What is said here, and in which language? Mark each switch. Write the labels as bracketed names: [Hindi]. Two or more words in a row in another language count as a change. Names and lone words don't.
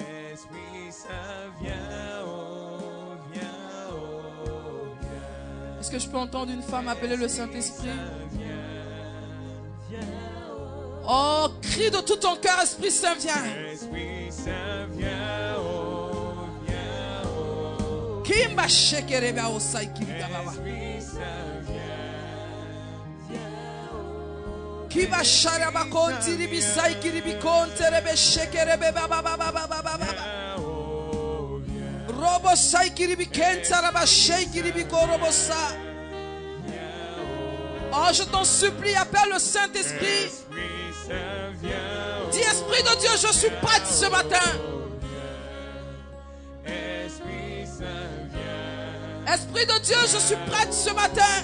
[French] Esprit Saint vient, oh viens, oh viens. Est-ce que je peux entendre une femme appeler le Saint-Esprit? Oh, crie de tout ton cœur, Esprit Saint, viens. Esprit Saint, viens, oh, viens, oh. Kimba shekereba osai kiriba baba. Esprit Saint, viens, oh. Kiba sharaba konti ribi sai kiribi konte rebe shekerebe baba baba baba baba. Robo sai kiribi kenta raba shei kiribi korobo sa. Oh, je t'en supplie, appelle le Saint-Esprit. Dis, Esprit de Dieu, je suis prête ce matin. Esprit de Dieu, je suis prête ce matin.